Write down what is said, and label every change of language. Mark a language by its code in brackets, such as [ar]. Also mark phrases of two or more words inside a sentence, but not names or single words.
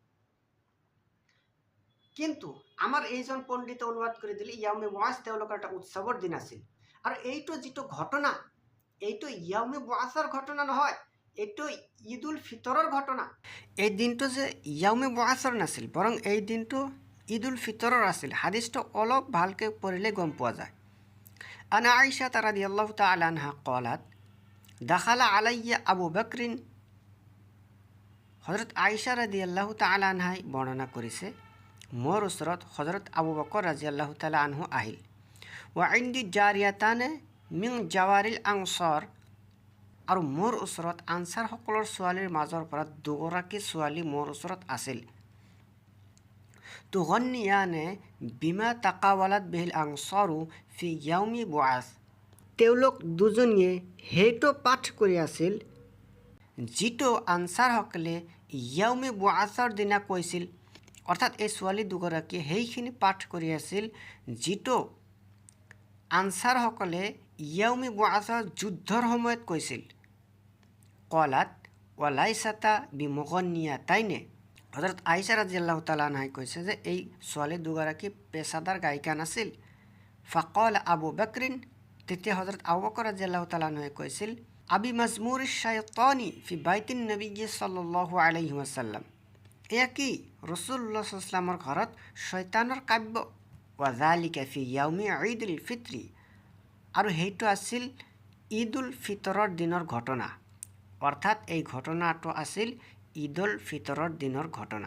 [as] কিন্তু আমাৰ এইজন পণ্ডিতে অনুবাদ কৰি দিলে ইয়াউমে বুআস তেওঁলোকৰ এটা উৎসৱৰ দিন আছিল আৰু এইটো যিটো ঘটনা এইটো ইয়াউমে বুআসৰ ঘটনা নহয় এইটো ঈদ উল ফিতৰৰ ঘটনা এই দিনটো যে ইয়াউমে বুআসৰ নাছিল বৰং এই দিনটো ঈদ উল ফিতৰৰ আছিল। হাদিছটো অলপ ভালকৈ পঢ়িলে গম পোৱা যায়। [ar] عن عائشة رضي الله تعالى عنها قالت دخل علي أبو بكر. [as] হযরত আয়েশা [ar] رضي الله تعالى عنها [as] বৰ্ণনা কৰিছে, মোৰ ওচৰত হযরত আবু বকৰ [ar] رضي الله تعالى عنه [as] আহিল। [ar] و عندي جاريتان من جواري الأنصار, [as] আৰু মোৰ ওচৰত আনছাৰসকলৰ ছোৱালীৰ মাজৰ পৰা দুগৰাকী ছোৱালী মোৰ ওচৰত আছিল। [ar] تغنيان بما تقاولت به الأنصار في يوم بعاث, [as] তেওঁলোক দুজনীয়ে সেইটো পাঠ কৰি আছিল যিটো আনছাৰসকলে ইয়াউমি বুআছৰ দিনা কৈছিল। অৰ্থাৎ এই ছোৱালী দুগৰাকীয়ে সেইখিনি পাঠ কৰি আছিল যিটো আনছাৰসকলে ইয়াউমি বুআছৰ যুদ্ধৰ সময়ত কৈছিল। [ar] قالت وليستا بمغنيتين, [as] হযরত আয়েশা [ar] رضي الله تعالى عنها [as] কৈছে যে এই ছোৱালী দুগৰাকী পেছাদাৰ গায়িকা নাছিল। [ar] فقال أبو بكر, [as] তেতিয়া হযরত আবু বকৰ [ar] رضي الله تعالى عنها [as] কৈছিল, [ar] أبمزامير الشيطان في بيت النبي صلى الله عليه وسلم, [as] এয়া কি ৰাসূলুল্লাহ [ar] صلى الله عليه وسلم [as] ঘৰত শয়তানৰ কাব্য। [ar] وذلك في يوم عيد الفطر, [as] আৰু সেইটো আছিল ঈদ উল ফিতৰৰ দিনৰ ঘটনা। অৰ্থাৎ এই ঘটনাটো আছিল ঈদ উল ফিতৰৰ দিনৰ ঘটনা।